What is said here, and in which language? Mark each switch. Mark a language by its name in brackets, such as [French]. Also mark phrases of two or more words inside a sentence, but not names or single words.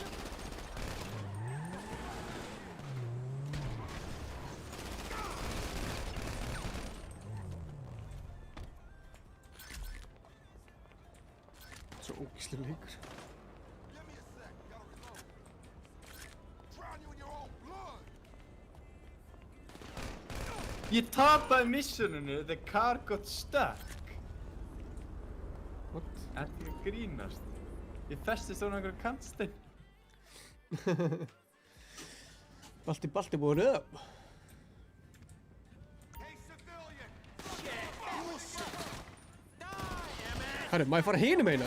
[Icelandic] Svo ógeðslegur leikur. Ég tapaði missioninu, [English] the car got stuck. What? [Icelandic] Ertu ekki að grínast? Ég festist á einhverjum kantstein. Balti búið upp. Herru, má ég fara hinum eina?